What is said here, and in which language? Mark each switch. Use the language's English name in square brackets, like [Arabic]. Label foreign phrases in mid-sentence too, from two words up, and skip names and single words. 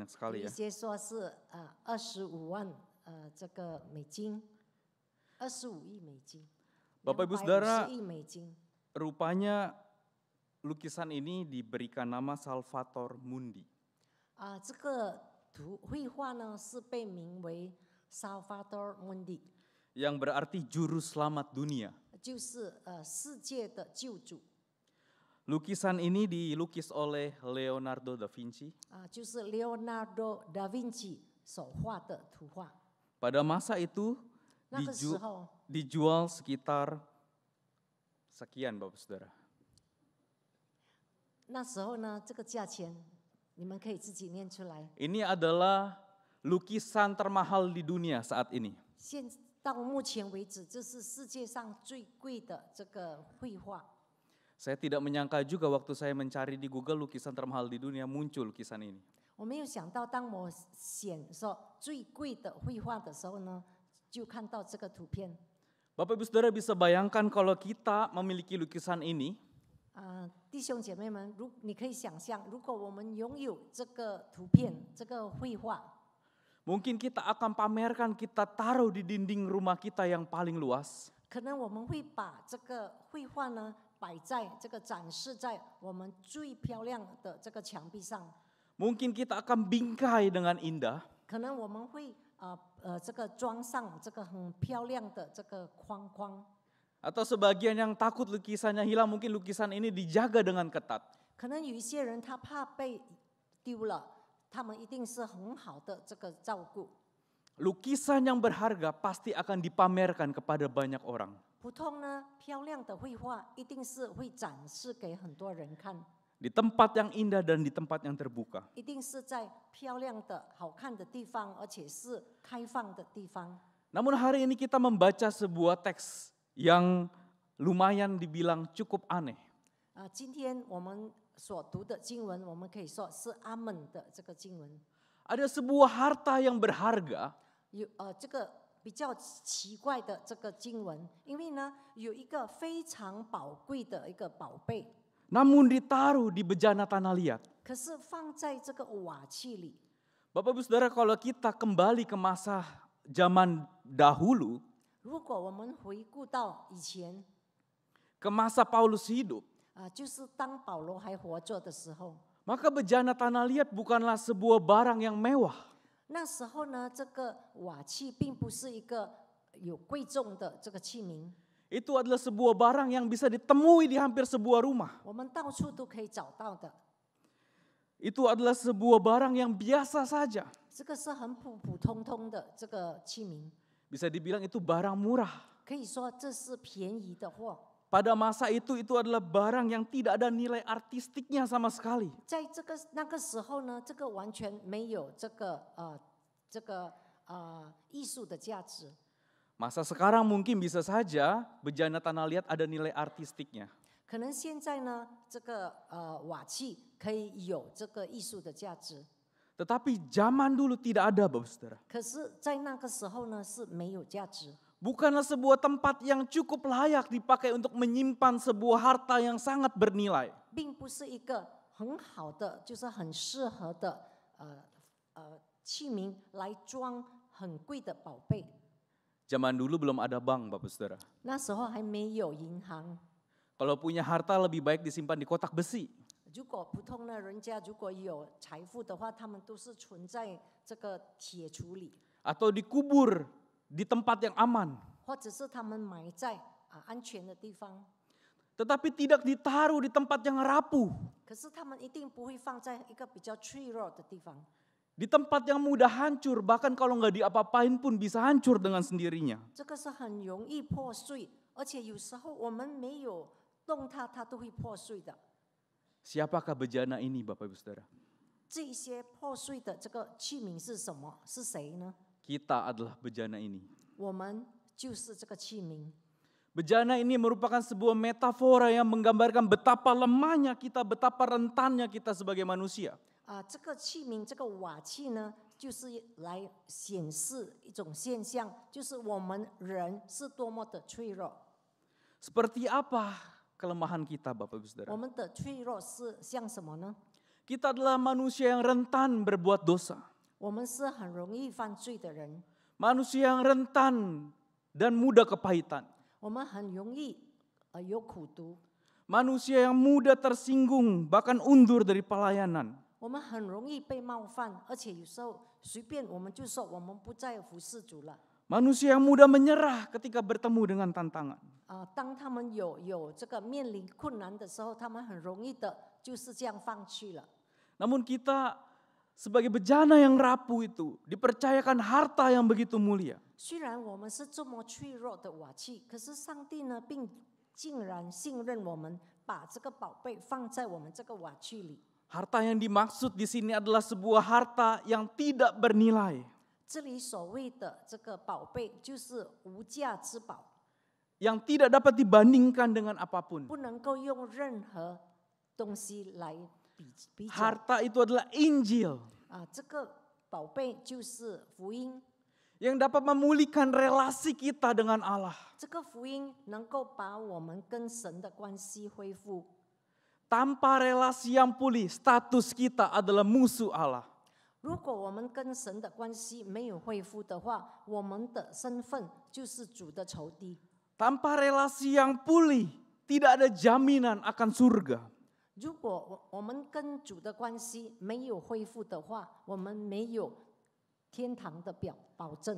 [Chinese] 有 [Indonesian] sekali [Chinese] 一 [Indonesian] ya. [Chinese] 些说是25万这个美金，25亿美金， [Indonesian] Bapak Ibu Saudara, [Chinese] 250亿美金。 [Indonesian] Rupanya lukisan ini diberikan nama Salvator Mundi. [Chinese] 这个绘画呢是被名为 Salvator Mundi， [Indonesian] Yang berarti juru selamat dunia. [Chinese] 就是世界的救主。 [Indonesian] Lukisan ini dilukis oleh Leonardo da Vinci. [Chinese] 就是 Leonardo da Vinci 所画的图画。 [Indonesian] Pada masa itu [Chinese] 那个时候， [Indonesian] dijual sekitar sekian Bapak Saudara. [Chinese] 那时候呢，这个价钱你们可以自己念出来。 [Indonesian] Ini adalah lukisan termahal di dunia saat ini. [Chinese] 现到目前为止，这是世界上最贵的这个绘画。 [Indonesian] Saya tidak menyangka juga waktu saya mencari di Google lukisan termahal di dunia muncul lukisan ini. [Chinese] 我没有想到，当我选说最贵的绘画的时候呢，就看到这个图片。 [Indonesian] Bapak Ibu Saudara bisa bayangkan kalau kita memiliki lukisan ini, [Chinese] 弟兄姐妹们，你可以想象，如果我们拥有这个图片、这个绘画， [Indonesian] mungkin kita akan pamerkan, kita taruh di dinding rumah kita yang paling luas. [Chinese] 可能我们会把这个绘画呢摆在这个展示在我们最漂亮的这个墙壁上。 [Indonesian] Mungkin kita akan bingkai dengan indah. [Chinese] 可能我们会这个装上这个很漂亮的这个框框。 [Indonesian] Atau sebagian yang takut lukisannya hilang, mungkin lukisan ini dijaga dengan ketat. [Chinese] 可能有一些人他怕被丢了，他们一定是很好的这个照顾。 [Indonesian] Lukisan yang berharga pasti akan dipamerkan kepada banyak orang. [Chinese] 普通呢，漂亮的绘画一定是会展示给很多人看。 [Indonesian] di tempat yang indah dan di tempat yang terbuka. [Chinese] 一定是在漂亮的、好看的地方，而且是开放的地方。 [Indonesian] Namun hari ini kita membaca sebuah teks yang lumayan dibilang cukup aneh. [Chinese] 今天我们所读的经文，我们可以说是阿门的这个经文。 [Indonesian] Ada sebuah harta yang berharga [Chinese] 这个比较奇怪的这个经文，因为呢有一个非常宝贵的一个宝贝， [Indonesian] namun ditaruh di bejana tanah liat. [Chinese] 可是放在这个瓦器里。 [Indonesian] Bapak Ibu Saudara, kalau kita kembali ke masa zaman dahulu, [Chinese] 如果我们回顾到以前， [Indonesian] ke masa Paulus hidup, [Chinese] 就是当保罗还活着的时候， [Indonesian] maka bejana tanah liat bukanlah sebuah barang yang mewah. [Chinese] 那时候呢，这个瓦器并不是一个有贵重的这个器皿， [Indonesian] Itu adalah sebuah barang yang bisa ditemui di hampir sebuah rumah. [Chinese] 我们到处都可以找到的。 [Indonesian] Itu adalah sebuah barang yang biasa saja. [Chinese] 这个是很普普通通的这个器皿， [Indonesian] Bisa dibilang itu barang murah. [Chinese] 可以说这是便宜的货。 [Indonesian] Pada masa itu adalah barang yang tidak ada nilai artistiknya sama sekali. [Chinese] 在那个时候呢，这个完全没有这个艺术的价值。 [Indonesian] Masa sekarang mungkin bisa saja bejana tanah liat ada nilai artistiknya. [Chinese] 可能现在呢，这个瓦器可以有这个艺术的价值， [Indonesian] Tetapi zaman dulu tidak ada, Bapak Saudara. [Chinese] 可是，在那个时候呢是没有价值。 [Indonesian] Bukanlah sebuah tempat yang cukup layak dipakai untuk menyimpan sebuah harta yang sangat bernilai. [Chinese] 并不是一个很好的，就是很适合的器皿来装很贵的宝贝。 [Indonesian] Zaman dulu belum ada bank, Bapak Saudara. [Chinese] 那时候还没有银行， [Indonesian] Kalau punya harta lebih baik disimpan di kotak besi. [Chinese] 如果普通的人家如果有财富的话，他们都是存在这个铁橱里， [Indonesian] Atau dikubur di tempat yang aman. [Chinese] 或者是他们埋在安全的地方。 [Indonesian] Tetapi tidak ditaruh di tempat yang rapuh. [Chinese] 可是他们一定不会放在一个比较脆弱的地方， [Indonesian] Di tempat yang mudah hancur, bahkan kalau nggak diapa-apain pun bisa hancur dengan sendirinya. [Chinese] 这个是很容易破碎，而且有时候我们没有动它，它都会破碎的。 [Indonesian] Siapakah bejana ini, Bapak Ibu Saudara? [Chinese] 这些破碎的这个器皿是什么？是谁呢？ [Indonesian] Kita adalah bejana ini. [Chinese] 我们就是这个器皿。 [Indonesian] Bejana ini merupakan sebuah metafora yang menggambarkan betapa lemahnya kita, betapa rentannya kita sebagai manusia. [Chinese] 这个器皿，这个瓦器呢，就是来显示一种现象，就是我们人是多么的脆弱。 [Indonesian] Seperti apa kelemahan kita, Bapak Ibu Saudara? [Chinese] 我们的脆弱是像什么呢？ [Indonesian] Kita adalah manusia yang rentan berbuat dosa. [Chinese] 我们是很容易犯罪的人， [Indonesian] Manusia yang rentan dan mudah kepahitan. [Chinese] 我们很容易有苦毒， [Indonesian] Manusia yang mudah tersinggung, bahkan undur dari pelayanan. [Chinese] 我们很容易被冒犯，而且有时候随便我们就说我们不再服侍主了。 [Indonesian] Manusia yang mudah menyerah ketika bertemu dengan tantangan. [Chinese] 当他们有这个面临困难的时候，他们很容易的就是这样放弃了。 [Indonesian] Namun kita sebagai bejana yang rapuh itu dipercayakan harta yang begitu mulia. [Chinese] 虽然我们是这么脆弱的瓦器，可是上帝呢，竟然信任我们，把这个宝贝放在我们这个瓦器里。 [Indonesian] Harta yang dimaksud di sini adalah sebuah harta yang tidak bernilai. [Chinese] 这里所谓的这个宝贝，就是无价之宝， [Indonesian] Yang tidak dapat dibandingkan dengan apapun. [Chinese] 不能够用任何东西来比较。 [Indonesian] Harta itu adalah Injil. [Chinese] 这个宝贝就是福音， [Indonesian] Yang dapat memulihkan relasi kita dengan Allah. [Chinese] 这个福音能够把我们跟神的关系恢复。 [Indonesian] Tanpa relasi yang pulih, status kita adalah musuh Allah. [Chinese] 如果我们跟神的关系没有恢复的话，我们的身份就是主的仇敌。 [Indonesian] Tanpa relasi yang pulih, tidak ada jaminan akan surga. [Chinese] 如果我们跟主的关系没有恢复的话，我们没有天堂的保证。